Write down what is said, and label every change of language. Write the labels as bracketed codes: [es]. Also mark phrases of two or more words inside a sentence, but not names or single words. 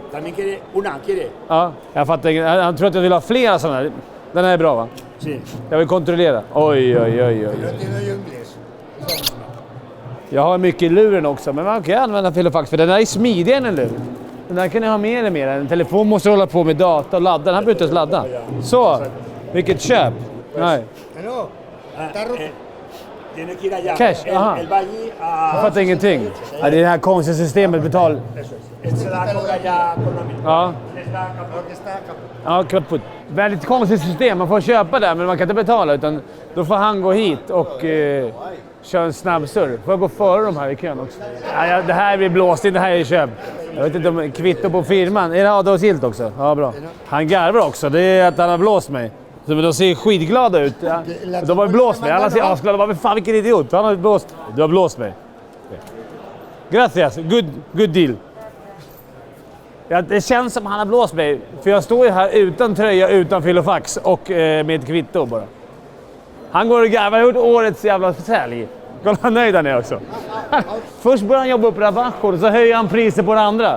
[es] También quiere una, quiere. [sv] Ja, jag fattar inte. Han tror att jag vill ha flera sådana här. Den här är bra, va? [es] Sí. [sv] Jag vill kontrollera. Oj. Jag har mycket i luren också, men man kan använda filofax för den här är smidigare än en lur. Den här kan jag ha mer eller mer. En telefon måste hålla på med data och ladda. Den här behöver inte ladda. Så, vilket köp. Nej. [es] Tiene que ir allá. [sv] Cash, aha. [es] El va allí a... [sv] Jag fattar ingenting. Ja, det är det här konstiga systemet betal. [es] Este se la cobra ya económico. [sv] Ja. Ja, kaputt. Väldigt konstigt system. Man får köpa där, men man kan inte betala. Utan då får han gå hit och köra en snabb surr. Får jag gå före de här i kön också? Ja, det här blir blåst in. Det här är köp. Jag vet inte om kvitto på firman. Är det avdragsgillt också? Ja, bra. Han garvar också. Det är att han har blåst mig. Så de ser skitglada ut. Ja. De har blåst mig. Alla ser asglada. Men fan, vilken idiot. Han har blåst. Du har blåst mig. [es] Gracias. [en] Good deal. [sv] Ja, det känns som han har blåst mig. För jag står ju här utan tröja, utan filofax och med kvitto bara. Han går och garvar. Han har gjort årets jävla sälj. Kolla, han nöjd han är också. Först börjar han jobba upp rabatter och så höjer han priser på det andra.